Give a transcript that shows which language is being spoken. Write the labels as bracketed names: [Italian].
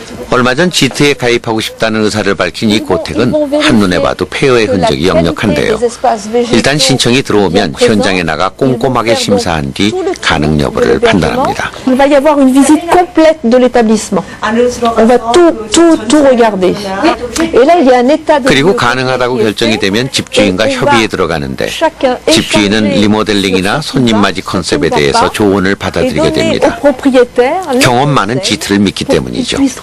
[Korean] 얼마 전 지트에 가입하고 싶다는 의사를 밝힌 이 고택은 한눈에 봐도 폐허의 흔적이 역력한데요. 일단 신청이 들어오면 현장에 나가 꼼꼼하게 심사한 뒤 가능 여부를 판단합니다. [French] Il va y avoir une visite complète de l'établissement. On va tout regarder. Et là, il y a un état de... [Korean] 그리고 가능하다고 결정이 되면 집주인과 협의에 들어가는데 집주인은 리모델링이나 손님 맞이 컨셉에 대해서 조언을 받아들이게 됩니다. 경험 많은 지트를 믿기 때문이죠.